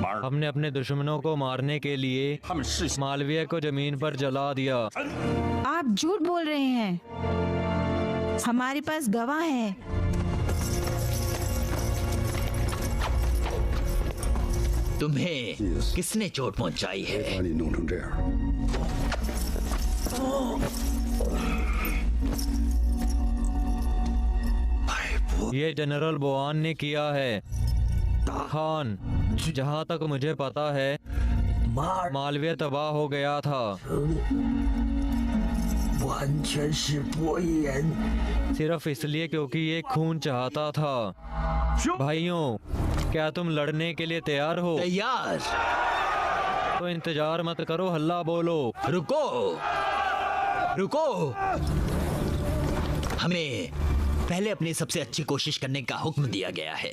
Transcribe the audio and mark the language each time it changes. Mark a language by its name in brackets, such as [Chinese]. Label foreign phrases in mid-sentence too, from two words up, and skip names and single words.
[Hindi] हमने अपने दुश्मनों को मारने के लिए मालवीय को जमीन पर जला दिया। आप झूठ बोल रहे हैं। हमारे पास गवाह है। तुम्हें किसने चोट पहुंचाई है? [Chinese] 把你弄成这样。 [Hindi] ये जनरल बोआन ने किया है। खान, जहाँ तक मुझे पता है मालवीय तबाह हो गया था। [Chinese] 完全是博言。 [Hindi] सिर्फ इसलिए क्योंकि ये खून चाहता था। भाइयों, क्या तुम लड़ने के लिए तैयार हो? तैयार। तो इंतजार मत करो, हल्ला बोलो। रुको, रुको। हमें पहले अपनी सबसे अच्छी कोशिश करने का हुक्म दिया गया है।